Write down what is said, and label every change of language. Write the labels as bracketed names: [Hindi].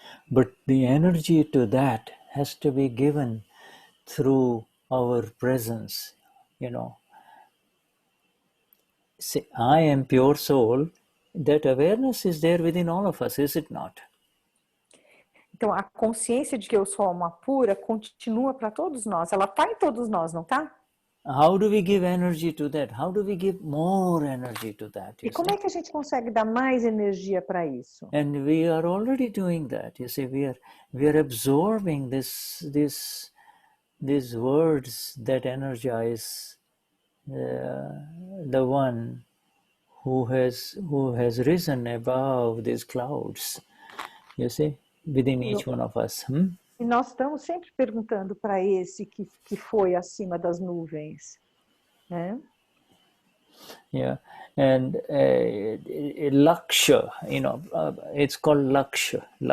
[English] But the energy to that has to be given through our presence, say, I am pure soul, that awareness is there within all of us, is it not? [Portuguese] Então, a consciência de que eu sou alma pura continua para todos nós. Ela está em todos nós, não está? [English] How do we give energy to that? How do we give more energy to that? [Portuguese] E como é que a gente consegue dar mais energia para isso? [English] And we are already doing that. You see, we are absorbing these words that energize the one who has risen above these clouds. You see, within each one of us. [Portuguese] E nós estamos sempre perguntando para esse que foi acima das nuvens, né? [English] Yeah, and laksha, it's called laksha.